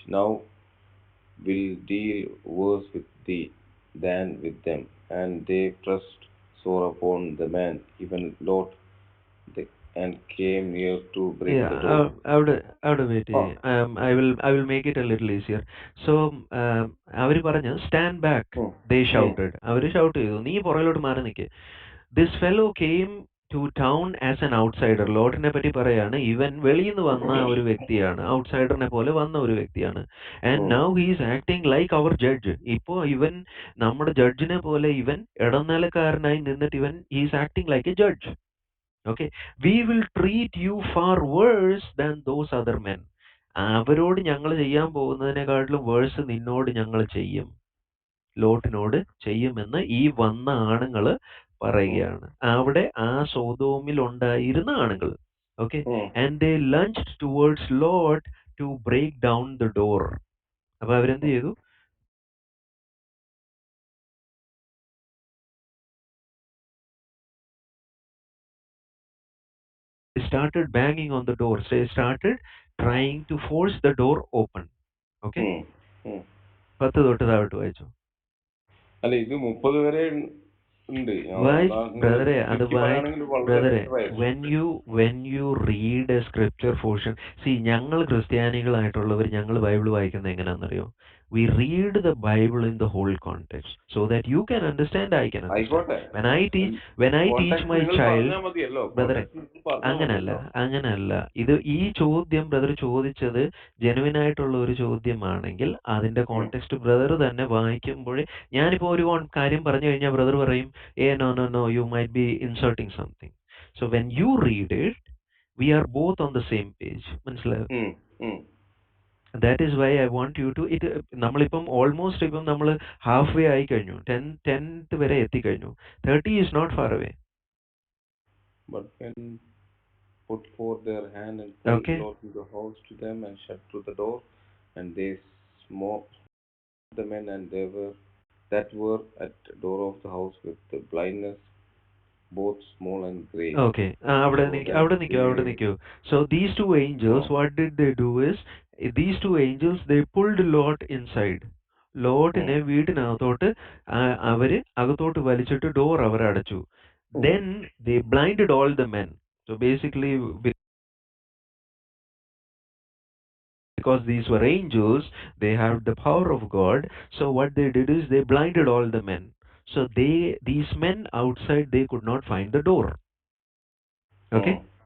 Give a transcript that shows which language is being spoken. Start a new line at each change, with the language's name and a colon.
English: Now will deal worse with thee than with them. And they pressed sore upon the man, even Lot, and came near to break the door.
Malayalam: അവിടെ wait ചെയ്യ്.
English: I will make it a little easier. So
Malayalam: അവര് പറഞ്ഞു
English: stand back. They shouted.
Malayalam: അവര് shout ചെയ്തു, നീ പുറകിലോട്ട് മാറി നിൽക്ക്.
English: This fellow came to town as an outsider.
Malayalam: ലോട്ടിനെ പറ്റി പറയാണ്, ഇവൻ വെളിയിൽ നിന്ന് വന്ന ഒരു വ്യക്തിയാണ്, ഔട്ട്സൈഡറിനെ പോലെ വന്ന ഒരു വ്യക്തിയാണ്.
English: And now he is acting like അവർ judge.
Malayalam: ഇപ്പോ ഇവൻ നമ്മുടെ ജഡ്ജിനെ പോലെ ഇവൻ ഇടനിലക്കാരനായി നിന്നിട്ട് ഇവൻ
English: Is acting like a judge. Okay, we will treat you far worse than those other men.
Malayalam: അവരോട് ഞങ്ങൾ ചെയ്യാൻ പോകുന്നതിനെക്കാട്ടിലും വേഴ്സ് നിന്നോട് ഞങ്ങൾ ചെയ്യും, ലോട്ടിനോട് ചെയ്യുമെന്ന് ഈ വന്ന ആണുങ്ങൾ പറയുകയാണ്. അവിടെ ആ സോതോമിൽ ഉണ്ടായിരുന്ന ആണുങ്ങൾ.
English: Okay, and they lunged towards Lot to break down the door.
Malayalam: അപ്പൊ അവരെന്ത് ചെയ്തു?
English: Started banging on the door. They started trying to force the door open.
Malayalam: Okay, 10 തൊട്ട് താഴോട്ട് വായിച്ചു. അല്ല, ഇത് 30 വരെ ഉണ്ട്. ബ്രദറെ, അത് ബ്രദറെ,
English: when you read a scripture portion, see,
Malayalam: ഞങ്ങൾ ക്രിസ്ത്യാനികളായിട്ടുള്ളവർ ഞങ്ങൾ ബൈബിൾ വായിക്കുന്നത് എങ്ങനെയാണെന്നറിയോ?
English: We read the Bible in the whole context so that you can understand, I can understand. When I teach my child, ബ്രദറെ,
Malayalam: അങ്ങനല്ല. ഈ ചോദ്യം ബ്രദർ ചോദിച്ചത് ജെനുവിൻ ആയിട്ടുള്ള ഒരു ചോദ്യമാണെങ്കിൽ അതിന്റെ കോണ്ടെക്സ്റ്റ് ബ്രദർ തന്നെ വായിക്കുമ്പോഴേ, ഞാനിപ്പോ ഒരു കാര്യം പറഞ്ഞു കഴിഞ്ഞാൽ ബ്രദർ പറയും,
English: no, you might be inserting something. So when you read it, we are both on the same page.
Malayalam: മനസ്സിലായോ?
English: That is why I want you to
Malayalam: നമ്മളിപ്പം ഓൾമോസ്റ്റ് ഇപ്പം നമ്മൾ ഹാഫ് വേ ആയി കഴിഞ്ഞു. 10th വരെ എത്തിക്കഴിഞ്ഞു.
English: 30 is not far away. But when put forth their hand and pulled Lot into the house to them and shut to the door, and they smote the men and they that were at the door of the house with the blindness, both small and great.
Malayalam: Okay, അവിടെ നിൽക്കൂ.
English: So these two angels, what did they do is, these two angels, they pulled Lot inside.
Malayalam: ലോട്ടിനെ വീട്ടിനകത്തോട്ട് അവര് അകത്തോട്ട് വലിച്ചിട്ട് door അവർ അടച്ചു.
English: Then they blinded all the men. So basically, because these were angels, they have the power of God. So what they did is they blinded all the men. So these men outside, they could not find the door. Okay.